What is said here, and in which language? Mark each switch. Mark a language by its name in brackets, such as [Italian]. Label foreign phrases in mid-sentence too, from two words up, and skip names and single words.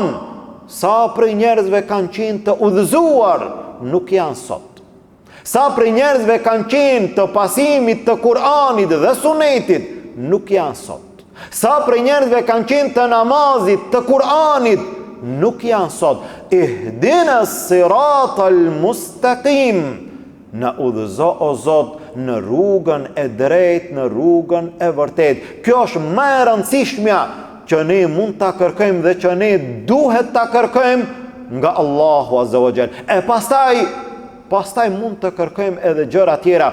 [Albanian] Sa prej njerëzve kanë qenë të udhëzuar, nuk janë sot. Sa prej njerëzve kanë qenë të pasimit të Kur'anit dhe Sunetit, nuk janë sot. Sa prej njerëzve kanë qenë të namazit, të Kur'anit, nuk janë sot. [Arabic] اهدنا الصراط المستقيم. [Albanian] Na udhëzo o Zot në rrugën e drejtë, në rrugën e vërtetë. Kjo është më e rëndësishmja që ne mund ta kërkojmë dhe që ne duhet ta kërkojmë nga Allahu [Arabic] عز وجل. [Albanian] E pastaj mund të kërkojmë edhe gjëra tjera.